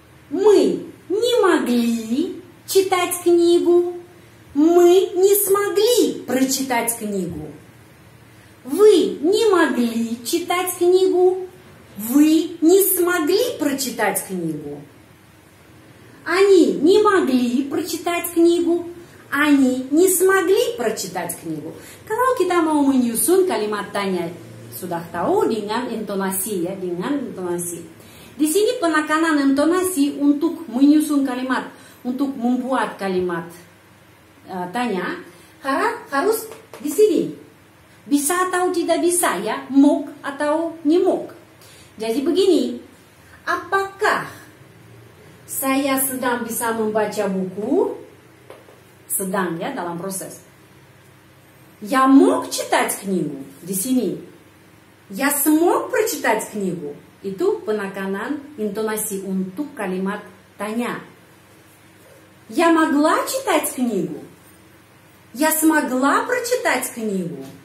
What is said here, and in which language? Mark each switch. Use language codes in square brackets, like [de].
[ru] Мы не могли читать книгу, мы не смогли прочитать книгу. Вы не могли читать книгу, вы не смогли прочитать книгу. Они не могли прочитать книгу, они не смогли прочитать knigu. [id] Kalau kita mau menyusun kalimat tanya, sudah tahu dengan intonasi ya, dengan intonasi. Di sini penekanan intonasi untuk menyusun kalimat, untuk membuat kalimat tanya harus di sini. Bisa atau tidak bisa ya, mok atau nimok. Jadi begini, apakah saya sedang bisa membaca buku? Sedang ya, dalam proses. [ru] Я мог читать книгу. [id] Di sini. [ru] Я смог прочитать книгу. [id] Itu penekanan intonasi untuk kalimat tanya. [ru] Я могла читать книгу. Я смогла прочитать книгу.